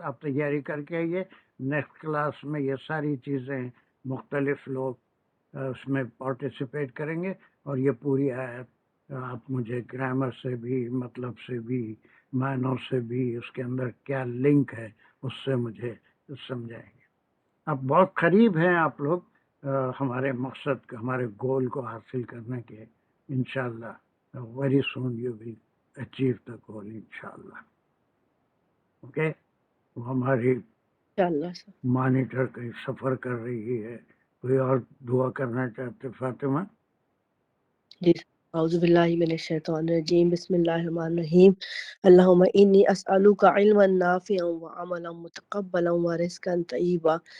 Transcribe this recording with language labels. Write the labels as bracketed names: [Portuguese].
[Urdu] آپ تیاری کر کے آئیے. نیکسٹ کلاس میں یہ ساری چیزیں مختلف لوگ اس میں پارٹیسپیٹ کریں گے اور یہ پوری آیت آپ مجھے گرامر سے بھی، مطلب سے بھی، معنوں سے بھی، اس کے اندر کیا لنک ہے اس سے مجھے سمجھائیں گے. اب بہت قریب ہیں آپ لوگ ہمارے مقصد کا، ہمارے گول کو حاصل کرنے کے. [English] انشاءاللہ very soon you will achieve the goal انشاءاللہ. [Urdu] اوکے. وہ ہماری انشاءاللہ سر. مانیٹر کہیں سفر کر رہی ہے. کوئی اور دعا کرنا چاہتے فاطمہ؟ [Arabic] جی اعوذ باللہ من الشیطان الرجیم. بسم اللہ الرحمن الرحیم. اللہم انی اسألوک علما نافعا وعملا متقبلا ورزقا طیبا.